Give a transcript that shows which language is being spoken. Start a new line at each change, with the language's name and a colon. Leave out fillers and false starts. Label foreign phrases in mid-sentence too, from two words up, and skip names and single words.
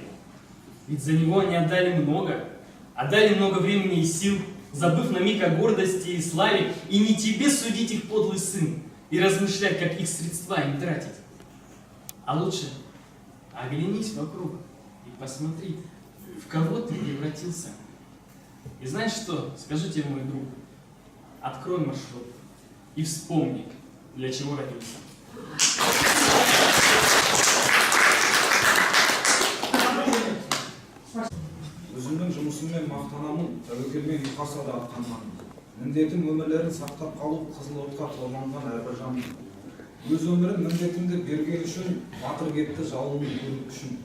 Russian: Ведь за него они отдали много времени и сил, забыв на миг о гордости и славе, и не тебе судить их, подлый сын, и размышлять, как их средства им тратить. А лучше оглянись вокруг и посмотри, в кого ты превратился. И знаешь что, скажу тебе, мой друг, открой маршрут и вспомни, для чего родился.
Kazakh: Өзімнің жұмысыммен мақтанамын, тәуекелмен ұйқаса да атқанмын. Міндетім өмірлерін сақтап қалу қызыл отқа торланған әрбір жанмын. Өз өмірін міндетімді берген үшін батыр кетті жауының көрік үшін.